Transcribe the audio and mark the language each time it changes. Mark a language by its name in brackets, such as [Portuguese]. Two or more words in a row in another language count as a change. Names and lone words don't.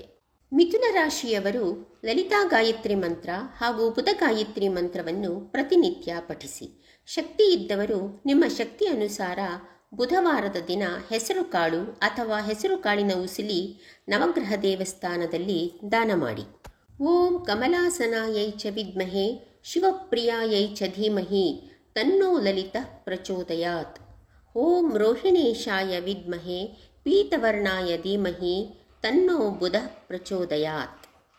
[Kannada] ಮಿಥುನ ರಾಶಿಯವರು ಲಲಿತಾ ಗಾಯತ್ರಿ ಮಂತ್ರ ಹಾಗೂ ಬುಧ ಗಾಯತ್ರಿ ಮಂತ್ರವನ್ನು ಪ್ರತಿನಿತ್ಯ ಪಠಿಸಿ. ಶಕ್ತಿ ಇದ್ದವರು ನಿಮ್ಮ ಶಕ್ತಿ ಅನುಸಾರ ಬುಧವಾರದ ದಿನ ಹೆಸರುಕಾಳು ಅಥವಾ ಹೆಸರುಕಾಳಿನ ಉಸಿಲಿ ನವಗ್ರಹ ದೇವಸ್ಥಾನದಲ್ಲಿ ದಾನ ಮಾಡಿ. [Sanskrit] ಓಂ ಕಮಲಾಸನಾಯೈ ಚ ವಿದ್ಮಹೇ ಶಿವಪ್ರಿಯಾಯೈ ಚ ಧೀಮಹಿ ತನ್ನೋ ಲಲಿತಃ ಪ್ರಚೋದಯಾತ್. ಓಂ ರೋಹಿಣೇಶಾಯ ವಿದ್ಮಹೇ ಪೀತವರ್ಣಾಯ ಧೀಮಹಿ ತನ್ನೋ ಬುಧಃ ಪ್ರಚೋದಯಾತ್.